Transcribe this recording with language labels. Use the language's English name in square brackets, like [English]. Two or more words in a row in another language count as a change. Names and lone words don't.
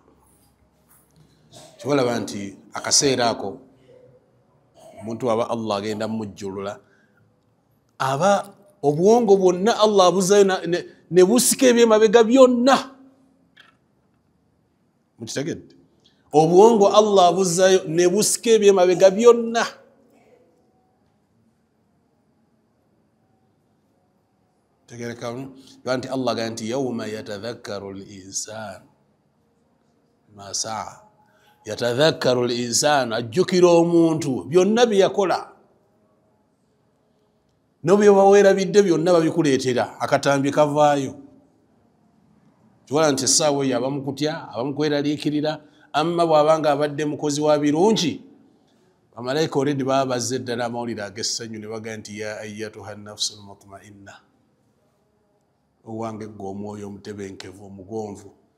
[Ganda] Kibalaba nti akaseera ako omuntu aba Allah agenda mumujjulula, aba obuwongo bwonna Allah abuzayo ne busika ebyemabega byonna. Mukitegedde? Obuwongo Allah abuzayo ne busika ebyemabega byonna. Tegereka nti Allah agamba nti [Arabic] yawma yatadhakkaru al-insan ma saa, yatadhakkaru al-insan, [Ganda] ajjukira omuntu byonna bye yakola, n'obyo baweerabidde byonna babikuleetera, akatambi kavaayo. Kiwala nti essaawa eyo abamu kutya, abamu kweraliikirira, amma bw'abanga abadde mukozi wa birungi, bamalayika oledi baba bazze ddala amawulire ag'essanyu ne bagamba nti [Arabic] ya ayyatuha nafsu almutmainna, [Ganda] owange gwe omwoyo omutebenkevu omugonvu.